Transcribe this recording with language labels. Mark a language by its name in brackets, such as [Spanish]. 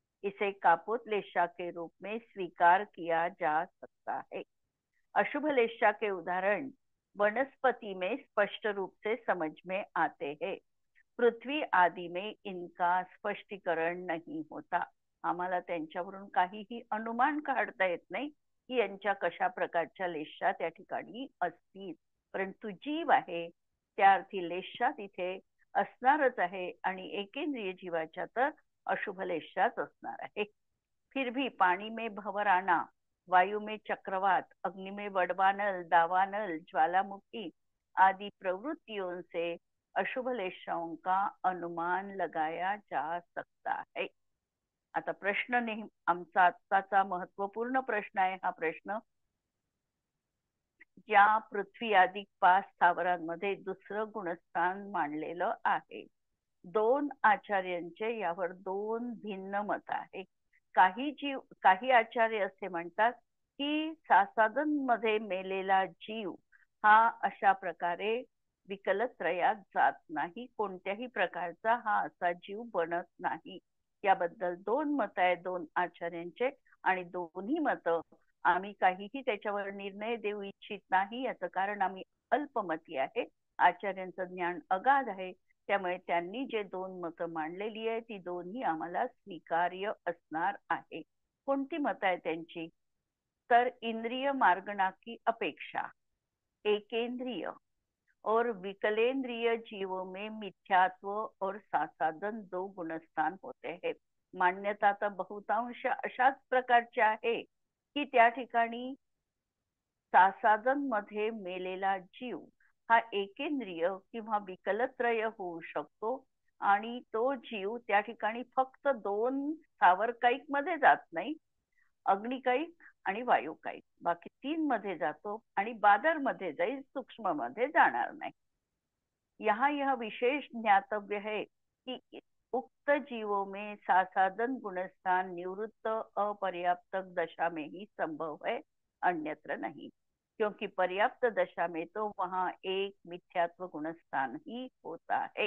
[Hindi] इसे कापोतलेशा के रूप में स्वीकार किया जा सकता है. अशुभ लेशा के उदाहरण वनस्पति में स्पष्ट रूप से समझ में आते हैं. पृथ्वी आदि में इनका स्पष्टीकरण नहीं होता. [Marathi] आम्हाला त्यांच्यावरून काहीही अनुमान काढता येत नाही की यांच्या कशा प्रकारच्या लेशा त्या ठिकाणी असतील. परंतु जीव आहे त्या अर्थी लेशा तिथे असणारच आहे आणि एकेंद्रिय जीवाच्या तर अशुभ लेशाच असणार आहे. [Hindi] फिर भी पानी में भंवराना, वायु में चक्रवात, अग्नि में वडवानल, दावानल, ज्वालामुखी आदि प्रवृत्तियों से अशुभ लेशाओं का अनुमान लगाया जा सकता है. [Marathi] आता प्रश्न नेहमी आमचा आजचा महत्वपूर्ण प्रश्न आहे. हा प्रश्न ज्या पृथ्वी आदी 5 स्थावरांमध्ये दुसरं गुणस्थान मांडलेलं आहे. 2 आचार्यांचे यावर 2 भिन्न मत आहे. काही आचार्य असे म्हणतात की सासादन मध्ये मेलेला जीव हा अशा प्रकारे विकलत्रयात जात नाही. कोणत्याही प्रकारचा हा असा जीव बनत नाही. याबद्दल 2 मत आहे 2 आचार्यांचे आणि दोन्ही मत आम्ही काहीही त्याच्यावर निर्णय देऊ इच्छित नाही. याचं कारण आम्ही अल्पमती आहे. आचार्यांचं ज्ञान अगाध आहे. त्यामुळे त्यांनी जे 2 मत मांडलेली आहे ती दोन्ही आम्हाला स्वीकार्य असणार आहे. कोणती मत आहे त्यांची तर [Hindi] इंद्रिय मार्गणा की अपेक्षा एकेंद्रिय और विकलेंद्रिय जीवों में मिथ्यात्व और सासादन 2 गुणस्थान होते हैं. [Marathi] मान्यता तर बहुतांश अशाच प्रकारची आहे की त्या ठिकाणी सासादन मध्ये मेलेला जीव हा एकेंद्रिय किंवा विकलत्रय होऊ शकतो आणि तो जीव त्या ठिकाणी फक्त दोन स्थावरकायिक मध्ये जात नाही, अग्निकायिक आणि वायुकायिक, बाकी तीन मध्ये जातो आणि बादर मध्ये जाईल, सूक्ष्म मध्ये जाणार नाही. [Hindi] यहाँ यह विशेष ज्ञातव्य है कि उक्त जीवों में सासाधन गुणस्थान निवृत्त अपर्याप्त दशा में ही संभव है, अन्यत्र नहीं. क्योंकि पर्याप्त दशा में तो वहां एक मिथ्यात्व गुणस्थान ही होता है.